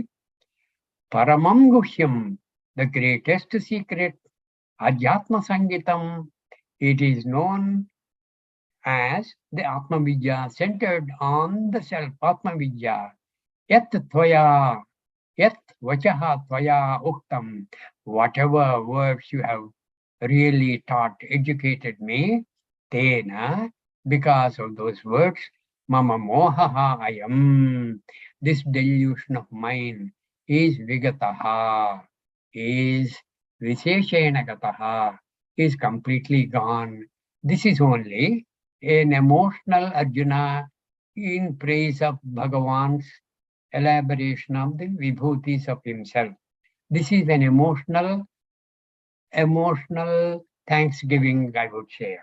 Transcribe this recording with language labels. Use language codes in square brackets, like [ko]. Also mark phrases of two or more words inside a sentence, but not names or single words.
[sa] Paramam Guhyam, [en] the greatest secret, [sa] Ajatma Sangitam, [en] it is known as the [sa] Atma Vidya, [en] centered on the self, [sa] Atma Vidya. Yat Tvaya, Yat Vachaha Tvaya Uktam, [en] whatever words you have really taught, educated me, tena, because of those words, [sa] mama mohaha ayam, [en] this delusion of mine is vigataha, is [sa] visheshena gataha, [en] is completely gone. This is only an emotional Arjuna in praise of Bhagavan's elaboration of the vibhutis of himself. This is an emotional thanksgiving, I would say.